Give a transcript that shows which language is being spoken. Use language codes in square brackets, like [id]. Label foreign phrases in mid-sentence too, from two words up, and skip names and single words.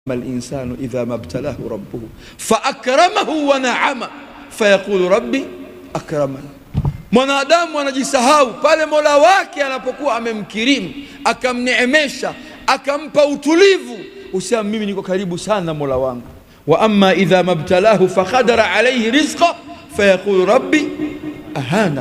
[ar] الإنسان إذا ما ابتلاه ربه فأكرمه ونعمه فيقول ربي أكرمن. [sw] Mwanadamu anajisahau pale Mola wake anapokuwa amemkirimu, akamneemesha, akampa utulivu, usema mimi niko karibu sana Mola wangu. [ar] وأما إذا ما ابتلاه فقدر عليه رزقه فيقول ربي أهانن.